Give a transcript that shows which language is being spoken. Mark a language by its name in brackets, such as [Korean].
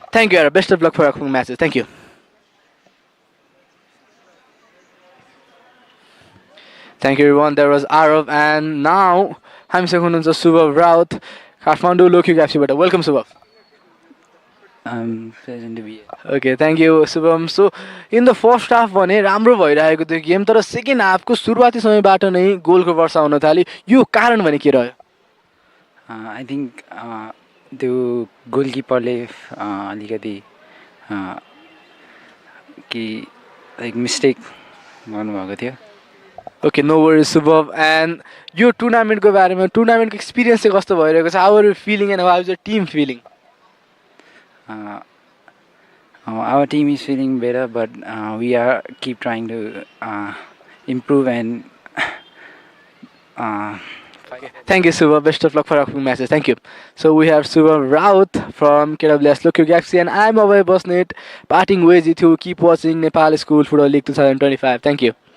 [English] Thank you, Arav. Best of luck for upcoming matches. Thank you. Thank you, everyone. There was Arav, and now I'm Sekhununsa Subhav Raut, Kathmandu LOGKHYUG FC. Welcome, Subhav. I'm pleasant to be here. Okay, thank you, Subham. So, in the first half [Nepali] भने राम्रो भइरहेको थियो game, तर second हाफको सुरुवाती समयबाट नै गोलको वर्षा हुन थाल्यो. यो कारण भने के रह्यो? [English] I think [Nepali] त्यो गोलकिपरले अलिकति कि लाइक मिस्टेक गर्नुभएको थियो. [English] Okay, no worries, Subhav. [Nepali] And यो टुर्नामेन्टको बारेमा टुर्नामेन्टको एक्सपिरियन्स चाहिँ कस्तो भइरहेको छ? [English] How are you feeling and how is your team feeling? Our team is feeling better, but we are keep trying to improve and. Thank you, Subhav. Best of luck for upcoming matches. Thank you. So we have Subhav Raut from KWS LOGKHYUG FC, and I'm Abhay Bosnet, parting ways with you. Keep watching Nepal School Football League 2025. Thank you.